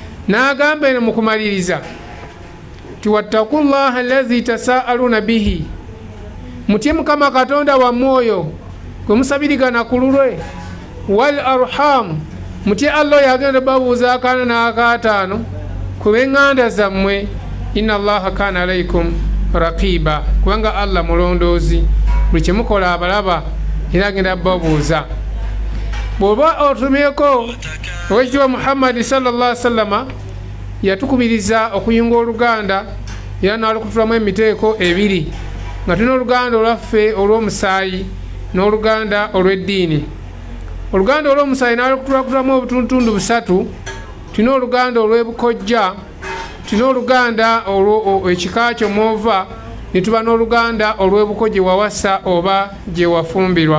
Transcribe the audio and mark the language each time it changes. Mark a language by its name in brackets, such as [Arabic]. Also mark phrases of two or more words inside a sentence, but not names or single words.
[Ganda] n'agamba eno mu kumaliriza ti [Arabic] واتقوا الله الذي تساءلون به, [Ganda] mutye Mukama Katonda wammwe oyo gwe musabirigana ku lulwe, [Arabic] والأرحام, [Ganda] mutye Allah yagenda babuuza akaana n'akaataano ku b'eŋŋanda zammwe, [Arabic] إن الله كان عليكم رقيبا, [Ganda] kubanga Allah mulondoozi, buli kye mukola abalaba era agenda babuuza. Bw'oba otumyeko owekitiibwa Muhammadi [Arabic] صلى الله عليه وسلم [Ganda] yatukubiriza okuyunga oluganda era n'alukutulamu emiteeko ebiri, nga tulina oluganda olwaffe olw'omusaayi n'oluganda olw'eddiini. Oluganda olw'omusaayi n'alukutulamu obutundutundu busatu. Tulina oluganda olw'ebukojja, tulina oluganda ekika kyo mwova, ne tuba n'oluganda olw'ebuko gye wawasa oba gye wafumbirwa.